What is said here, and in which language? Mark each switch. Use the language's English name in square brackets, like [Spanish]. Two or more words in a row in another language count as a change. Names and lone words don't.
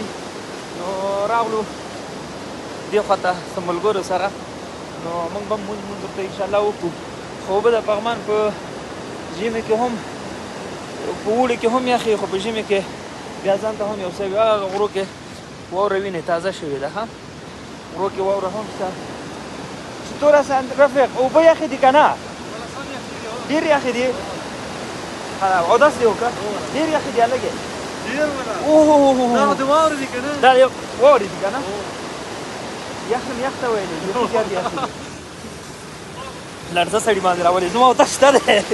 [Pashto] نو راغلو دې خواته څه ملګرو سره، نو موږ به مونځ ورته انشاءالله وکړو. خو اوبه د پغمان په ژمي کې هم، په اوړي کې هم یخې، خو په ژمي کې بیا ځان ته هم یو څه وي. هغه غرو کې واوره وینې تازه شوې ده، ښه غرو کې واوره هم شته. [Persian] چطور هست رفیق؟ [Pashto] اوبه یخې دي که نه؟ ډېر یخې دي؟ اودس دې وکړه؟ ډېر یخې دي هلکې؟ دا د واورې دي که نه؟ دا د واورې دي که نه؟ یخ هم یخ ته ویلې دي، زیات یخې دي. لړزه سړي باندې راولي، زما اودس شته دی.